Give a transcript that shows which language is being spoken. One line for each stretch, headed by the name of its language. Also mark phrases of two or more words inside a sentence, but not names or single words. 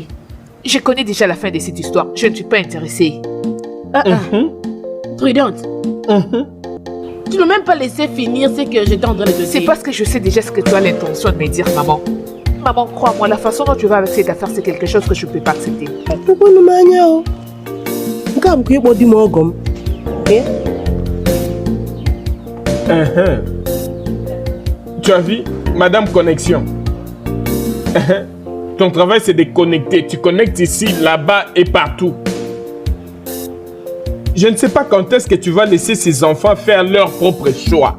French: Je connais déjà la fin de cette histoire. Je ne suis pas intéressée. Prudente, tu ne m'as même pas laissé finir ce que j'étais en train de te dire. C'est parce que je sais déjà ce que tu as l'intention de me dire, maman. Maman, crois-moi, la façon dont tu vas avec cette affaire, c'est quelque chose que je ne peux pas accepter.
Igbo: Tukwunu m anya o. Nke a bụkwa ịkpọ di m ọgọ m.
French: Tu as vu, Madame Connexion. Ton travail, c'est de connecter. Tu connectes ici, là-bas et partout. Je ne sais pas quand est-ce que tu vas laisser ces enfants faire leur propre choix.